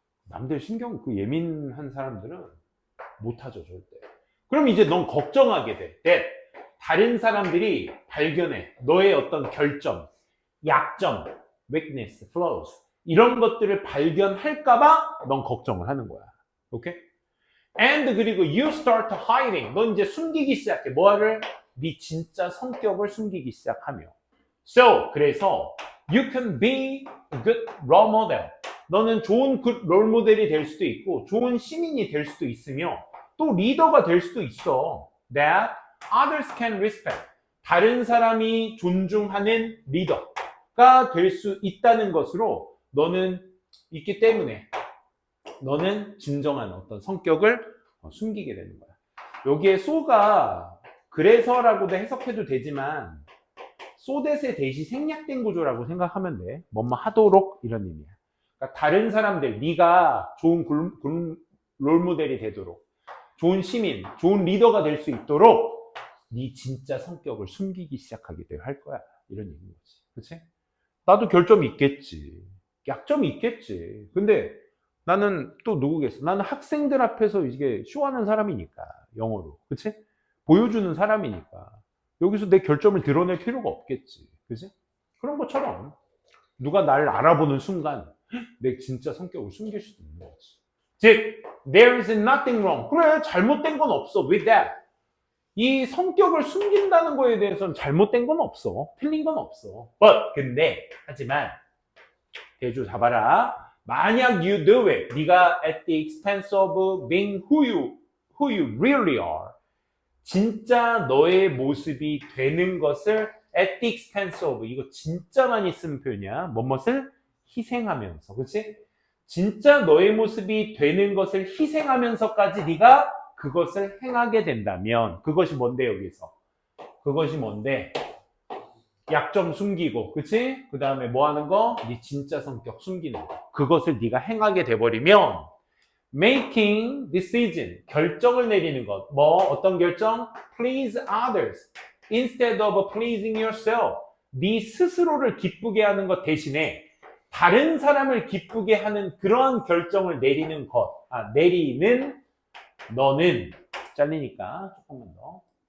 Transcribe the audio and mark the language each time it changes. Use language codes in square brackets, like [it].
[ko] 남들 신경, 예민한 사람들은 못하죠, 절대. 그럼 이제 넌 걱정하게 돼. that 다른 사람들이 발견해. 너의 어떤 결점, 약점, [en] weakness, flaws [ko] 이런 것들을 발견할까봐 넌 걱정을 하는 거야. 오케이? [en] And [ko] 그리고 [en] you start hiding. [ko] 넌 이제 숨기기 시작해. 뭐를? 네 진짜 성격을 숨기기 시작하며. [en] So [ko] 그래서 [en] you can be a good role model. [ko] 너는 좋은 롤 모델이 될 수도 있고 좋은 시민이 될 수도 있으며 또 리더가 될 수도 있어. [en] That others can respect. [ko] 다른 사람이 존중하는 리더가 될 수 있다는 것으로 너는 있기 때문에 너는 진정한 어떤 성격을 숨기게 되는 거야. 여기에 so가 그래서라고도 해석해도 되지만 so that의 대시 생략된 구조라고 생각하면 돼. 뭐뭐 하도록 이런 의미야. 그러니까 다른 사람들, 네가 좋은 롤모델이 되도록 좋은 시민, 좋은 리더가 될 수 있도록 네 진짜 성격을 숨기기 시작하게 할 거야. 이런 얘기인 거지. 그렇지? 나도 결점이 있겠지. 약점이 있겠지. 근데 나는 또 누구겠어? 나는 학생들 앞에서 이게 쇼하는 사람이니까. 영어로. 그렇지? 보여주는 사람이니까. 여기서 내 결점을 드러낼 필요가 없겠지. 그렇지? 그런 것처럼 누가 나를 알아보는 순간 내 진짜 성격을 숨길 수도 있는 거지. 즉, [en] there is nothing wrong. [ko] 그래, 잘못된 건 없어. [en] with that. [ko] 이 성격을 숨긴다는 거에 대해서는 잘못된 건 없어. 틀린 건 없어. but, 근데, 하지만, 대주 잡아라. 만약 [en] you do it, [ko] 네가 [en] at the expense of being who you really are. [ko] 진짜 너의 모습이 되는 것을 [en] at the expense of, [ko] 이거 진짜 많이 쓰는 표현이야. 무엇을 희생하면서, 그렇지? 진짜 너의 모습이 되는 것을 희생하면서까지 네가 그것을 행하게 된다면 그것이 뭔데 여기서? 그것이 뭔데? 약점 숨기고, 그치? 그 다음에 뭐 하는 거? 네 진짜 성격 숨기는 거. 그것을 네가 행하게 돼버리면 [en] making decision, [ko] 결정을 내리는 것. 뭐 어떤 결정? [en] Please others instead of pleasing yourself. [ko] 네 스스로를 기쁘게 하는 것 대신에 다른 사람을 기쁘게 하는 그런 결정을 내리는 것, 내리는 너는 잘리니까 조금만 더.